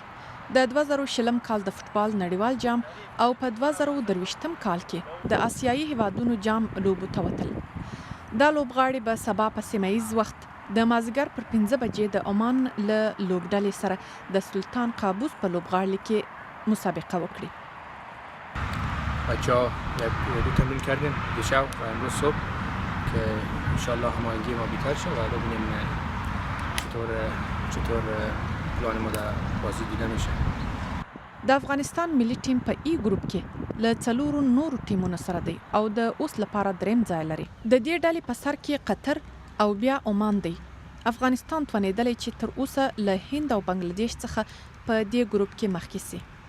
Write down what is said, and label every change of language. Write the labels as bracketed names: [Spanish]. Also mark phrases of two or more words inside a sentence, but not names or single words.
[Pashto] د 2020 کال د فوټبال نړیوال جام او په 2023 کال کې د آسیایي هیوادونو جام لوبو ته وتل. دا لوبغاړي به سبا په سیمه‌ییز وخت د مازدیګر پر 5 بجې د عمان له لوبډلې سره د سلطان قابوس په لوبغاړي کې مسابقه وکړي. [Persian] بچه‌ها دو تمرین کردیم دیشب و امروز صبح که انشالله هماهنگی ما بیشتر شه و ببینیم چطور پلان ما در بازی دیده میشه. [Pashto] د افغانستان ملي ټیم په ای ګروپ کې له 4 نورو ټیمونو سره دی او د اوس لپاره دریم ځای لري. د دې ډلې په سر کې قطر او بیا عمان دی. افغانستان توانېدلی چې تر اوسه له هند او بنگلاديش څخه په دې ګروپ کې مخکې سي.